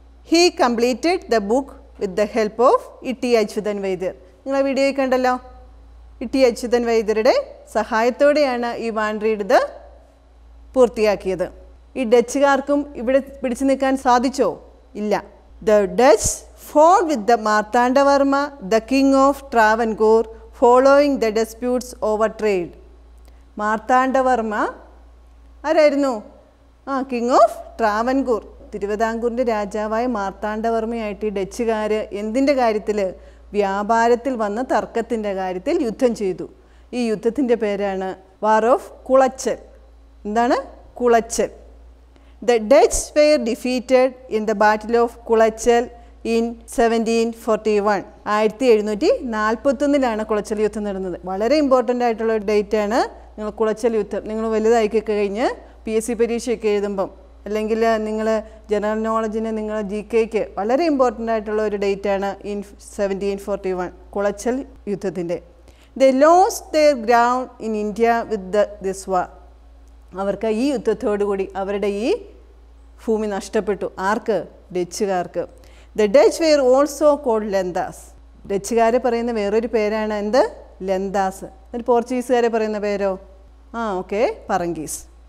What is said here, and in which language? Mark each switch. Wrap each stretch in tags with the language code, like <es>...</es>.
<en>He completed the book with the help of Itty Achuthan Vaidyar.</en> <ml>നിങ്ങൾ വീഡിയോയിൽ കണ്ടല്ലോ. ഇട്ടി അച്യുതൻ വൈദ്യരുടെ സഹായത്തോടെയാണ് ഈ വാൻഡ്രീഡ് ഇത് പൂർത്തിയാക്കിയത്. ഈ ഡച്ചുകാർക്കും ഇവിടെ പിടിച്ചു നിൽക്കാൻ സാധിച്ചോ? ഇല്ല.</ml> <en>The Dutch fought with the Martandavarma, the king of Travancore, following the disputes over trade.</en> <ml>Marthanda Varma ആരായിരുന്നു?</ml> <en>King of Travancore.</en> <ml>തിരുവിതാംകൂറിൻ്റെ രാജാവായ മാർത്താണ്ഡവർമ്മയായിട്ട് ഈ ഡച്ചുകാർ എന്തിൻ്റെ കാര്യത്തിൽ? വ്യാപാരത്തിൽ വന്ന തർക്കത്തിൻ്റെ കാര്യത്തിൽ യുദ്ധം ചെയ്തു. ഈ യുദ്ധത്തിൻ്റെ പേരാണ്</ml> <en>War of Colachel.</en> <ml>എന്താണ്? Colachel.</ml> <en>The Dutch were defeated in the Battle of Kulachal in 1741.</en> <ml>1741 Colachel യുദ്ധം നടന്നത്. വളരെ ഇമ്പോർട്ടൻ്റ് ആയിട്ടുള്ള ഒരു ഡേറ്റ് ആണ്. നിങ്ങൾ കുളച്ചൽ യുദ്ധം നിങ്ങൾ വലുതാക്കി കഴിഞ്ഞ് PSC പരീക്ഷയൊക്കെ എഴുതുമ്പം അല്ലെങ്കിൽ നിങ്ങൾ ജനറൽ നോളജിന് നിങ്ങൾ GKക്ക് വളരെ ഇമ്പോർട്ടൻ്റ് ആയിട്ടുള്ള ഒരു ഡേറ്റ് ആണ് ഇൻ 1741 കുളച്ചൽ യുദ്ധത്തിൻ്റെ.</ml> <en>They lost their ground in India with this war.</en> <ml>അവർക്ക് ഈ യുദ്ധത്തോടുകൂടി അവരുടെ ഈ ഭൂമി നഷ്ടപ്പെട്ടു. ആർക്ക്? ഡച്ചുകാർക്ക്.</ml> <en>The Dutch were also called Lanthas.</en> <ml>ഡച്ചുകാരെ പറയുന്ന വേറൊരു പേരാണ് എന്ത്? ലെന്താസ്. എന്നിട്ട് പോർച്ചുഗീസുകാരെ പറയുന്ന പേരോ? ഓക്കെ, പറങ്കീസ്.</ml>